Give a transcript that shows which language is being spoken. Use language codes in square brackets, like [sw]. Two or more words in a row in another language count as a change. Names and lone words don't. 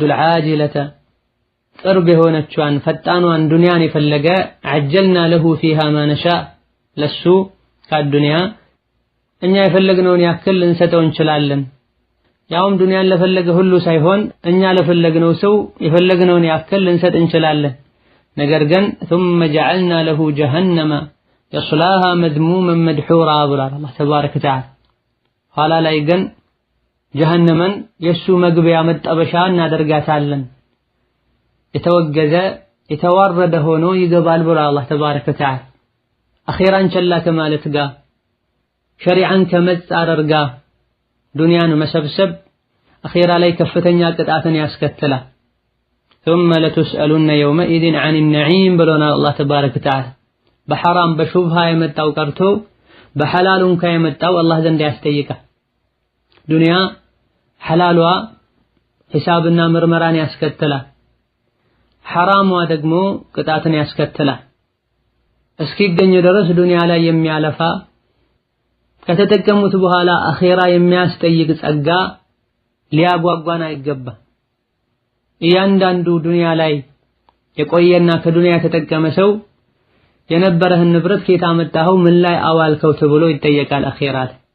[am] አልዓጅለተ ቅርብ የሆነችዋን ፈጣኗን ዱንያን የፈለገ [ar] عجلنا له فيها ما نشاء [am] ለሱ ከዱንያ እኛ የፈለግነውን ያክል ልንሰጠው እንችላለን። ያውም ዱንያን ለፈለገ ሁሉ ሳይሆን እኛ ለፈለግነው ሰው የፈለግነውን ያክል ልንሰጥ እንችላለን። ነገር ግን [ar] ثم جعلنا له جهنم يصلاها مذموما مدحورا [am] ብሏል አላህ [ar] تبارك وتعالى። [am] ኋላ ላይ ግን ጀሃነምን የሱ መግቢያ መጠበሻ እናደርጋታለን፣ የተወገዘ የተዋረደ ሆኖ ይገባል ብሏል አላህ [ar] تبارك وتعالى። [am] አኺራን ቸላ ከማለት ጋር ሸሪዓን ከመጻረር ጋር ዱንያን መሰብሰብ አኺራ ላይ ከፍተኛ ቅጣትን ያስከትላል። [ar] ثم لتسألن يومئذ عن النعيم [am] ብሎና አላህ [ar] تبارك وتعالى። [am] በሐራም በሹብሃ የመጣው ቀርቶ በሐላሉን ከየመጣው አላህ ዘንድ ያስጠይቃል። ዱንያ ሐላሏ ሒሳብና ምርመራን ያስከትላል፣ ሐራሟ ደግሞ ቅጣትን ያስከትላል። እስኪገኝ ድረስ ዱንያ ላይ የሚያለፋ ከተጠቀሙት በኋላ አኺራ የሚያስጠይቅ ጸጋ ሊያጓጓን አይገባም። እያንዳንዱ ዱንያ ላይ የቆየና ከዱንያ የተጠቀመ ሰው የነበረህን ንብረት ከየት አመጣኸው ምን ላይ አዋልከው ተብሎ ይጠየቃል አኺራ ላይ።